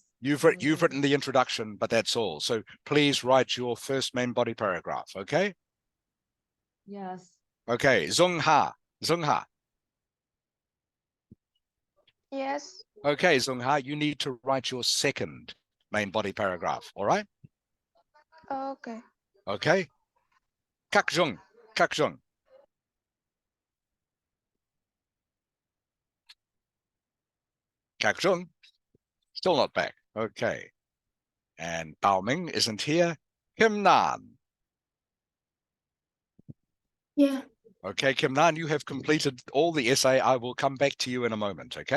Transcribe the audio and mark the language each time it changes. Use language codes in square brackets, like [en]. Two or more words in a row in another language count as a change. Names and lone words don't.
[en] You've written the introduction, but that's all. So please write your first main body paragraph, okay? Yes. Okay, Zung Ha. Yes. Okay, Zung Ha, you need to write your second main body paragraph, all right? Okay. Okay? Kak Zung. Kak Zung, still not back. Okay. And Bao Ming isn't here. Kim Nan. Yeah. Okay, Kim Nan, you have completed all the essay. I will come back to you in a moment, okay?